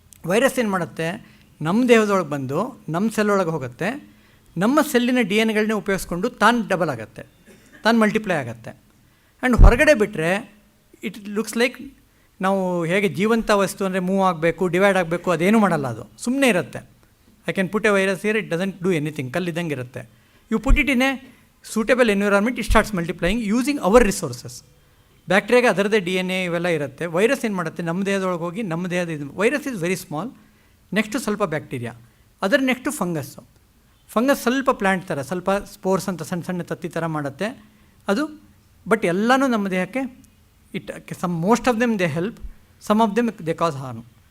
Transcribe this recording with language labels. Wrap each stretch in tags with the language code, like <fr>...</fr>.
<kn>Virus ಏನು ಮಾಡುತ್ತೆ, ನಮ್ಮ ದೇಹದೊಳಗೆ ಬಂದು ನಮ್ಮ ಸೆಲ್ಲೊಳಗೆ ಹೋಗುತ್ತೆ, ನಮ್ಮ ಸೆಲ್ಲಿನ DNA ಉಪಯೋಗಿಸ್ಕೊಂಡು ತಾನು ಡಬಲ್ ಆಗುತ್ತೆ, ತಾನು ಮಲ್ಟಿಪ್ಲೈ ಆಗುತ್ತೆ. ಆ್ಯಂಡ್ ಹೊರಗಡೆ ಬಿಟ್ಟರೆ</kn> <en>it looks like</en> <kn>ನಾವು ಹೇಗೆ ಜೀವಂತ ವಸ್ತು ಅಂದರೆ ಮೂವ್ ಆಗಬೇಕು, ಡಿವೈಡ್ ಆಗಬೇಕು, ಅದೇನೂ ಮಾಡಲ್ಲ. ಅದು ಸುಮ್ಮನೆ ಇರುತ್ತೆ.</kn> <en>I can put a virus here, it doesn't do anything,</en> <kn>ಕಲ್ಲಿದ್ದಂಗೆ ಇರುತ್ತೆ.</kn> <en>You put it in a suitable environment, it starts multiplying using our resources.</en> <kn>ಬ್ಯಾಕ್ಟೀರಿಯಾಗೆ ಅದರದ್ದೇ DNA ಇವೆಲ್ಲ ಇರುತ್ತೆ. ವೈರಸ್ ಏನು ಮಾಡುತ್ತೆ, ನಮ್ಮ ದೇಹದೊಳಗೆ ಹೋಗಿ ನಮ್ಮ ದೇಹದ ಇದು,</kn> <en>Virus is very small.</en> <kn>Next ಸ್ವಲ್ಪ ಬ್ಯಾಕ್ಟೀರಿಯಾ, ಅದರ ನೆಕ್ಸ್ಟು ಫಂಗಸ್ಸು. ಫಂಗಸ್ ಸ್ವಲ್ಪ ಪ್ಲ್ಯಾಂಟ್ ಥರ, ಸ್ವಲ್ಪ ಸ್ಪೋರ್ಸ್ ಅಂತ ಸಣ್ಣ ಸಣ್ಣ ತತ್ತಿ ಥರ ಮಾಡುತ್ತೆ ಅದು.</kn> <en>but</en> <kn>ಎಲ್ಲನೂ ನಮ್ಮ ದೇಹಕ್ಕೆ</kn> <en>Most of them they help, some of them they cause harm.</en>